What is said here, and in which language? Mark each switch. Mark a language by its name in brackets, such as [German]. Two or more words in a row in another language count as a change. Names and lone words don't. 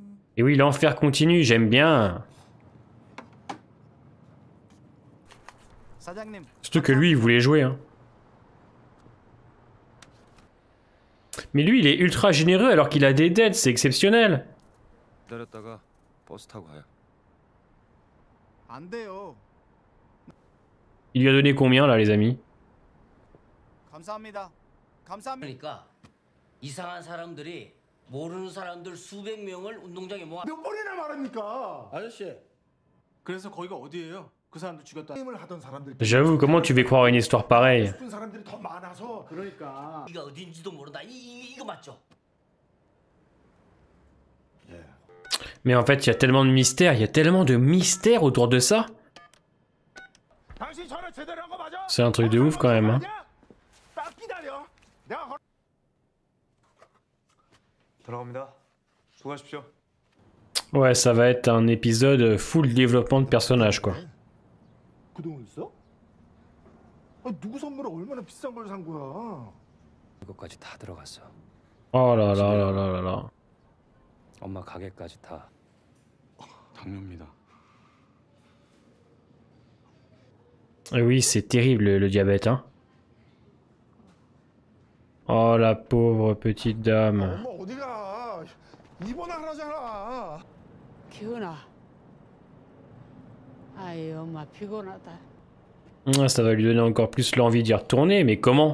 [French] Et oui, l'enfer continue, j'aime bien. Surtout que lui, il voulait jouer. Hein. Mais lui, il est ultra généreux alors qu'il a des dettes, c'est exceptionnel. Il lui a donné combien là, les amis? [Korean] 그러니까 이상한 사람들이 모르는 사람들 수백 명을 운동장에 모아. 몇 번이나 말합니까? 아저씨. 그래서 거기가 어디예요? 그 사람들 죽였다. 게임을 하던 사람들. [French] J'avoue, comment tu veux croire une histoire pareille? [Korean] 죽은 사람들이 더 많아서 그러니까. 이가 어딘지도 모른다. 이거 맞죠? [French] Mais en fait, il y a tellement de mystères, il y a tellement de mystères autour de ça. C'est un truc de ouf quand même. Hein. Ouais, ça va être un épisode full développement de personnages quoi. Oh là là là là là là. [Korean] 엄마 가게까지 다. 당뇨입니다. [French] Et oui, c'est terrible le diabète, hein. Oh la pauvre petite dame. Ah, ça va lui donner encore plus l'envie d'y retourner, mais comment?